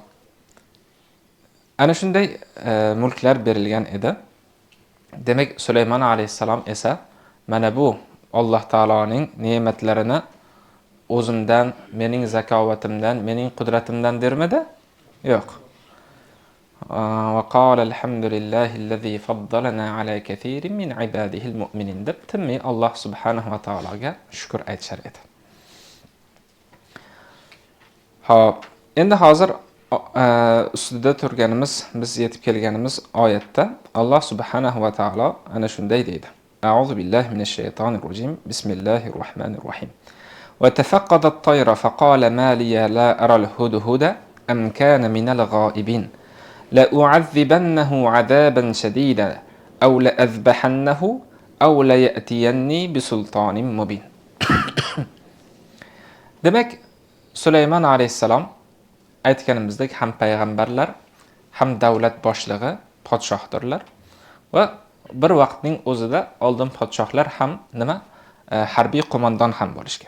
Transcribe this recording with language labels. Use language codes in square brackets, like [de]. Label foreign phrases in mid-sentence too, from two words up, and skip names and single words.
[uz] Ana shunday mulklar berilgan edi. Demak, Sulaymon alayhissalom esa mana bu Alloh taoloning ne'matlarini o'zimdan, mening zakovatimdan, mening qudratimdan dermadi? Yo'q. [ar] وقال الحمد لله الذي فضلنا على كثير من عباده المؤمنين [uz] deb timmi Alloh subhanahu va taologa shukr aytishar edi. Xo'p, endi hozir ustida turganimiz, biz yetib kelganimiz oyatda Alloh [ar] سبحانه وتعالى [uz] ana shunday deydi. [ar] أعوذ بالله من الشيطان الرجيم. بسم الله الرحمن الرحيم. وتفقد الطير فقال ما لي لا أرى الهدهد أم كان من الغائبين لأعذبنه عذابا شديدا أو لأذبحنه أو ليأتيني بسلطان مبين. [uz] Demek Süleyman aleyhisselam aytganimizdek ham payg'ambarlar, ham davlat boshlig'i, podshohdirlar va bir vaqtning o'zida oldin podshohlar ham nima harbiy qo'mondon ham bo'lishgan.